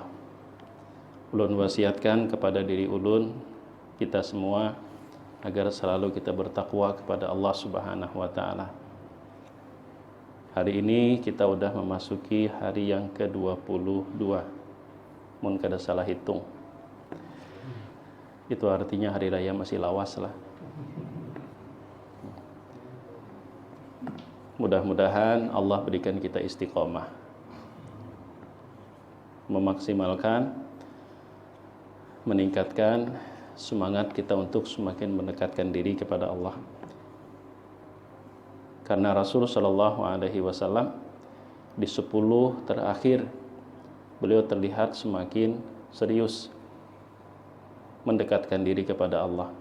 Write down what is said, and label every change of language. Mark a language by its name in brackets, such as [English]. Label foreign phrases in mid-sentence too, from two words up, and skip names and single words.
[Indonesian] Ulun wasiatkan kepada diri ulun, kita semua, agar selalu kita bertakwa kepada Allah [Arabic] Subhanahu wa taala. [Indonesian] Hari ini kita sudah memasuki hari yang ke-22. [Banjar] Mun kada salah hitung, itu artinya hari raya masih lawas lah. [Indonesian] Mudah-mudahan Allah berikan kita istiqomah, memaksimalkan, meningkatkan semangat kita untuk semakin mendekatkan diri kepada Allah. Karena Rasul [Arabic] sallallahu alaihi wasallam [Indonesian] di 10 terakhir beliau terlihat semakin serius mendekatkan diri kepada Allah.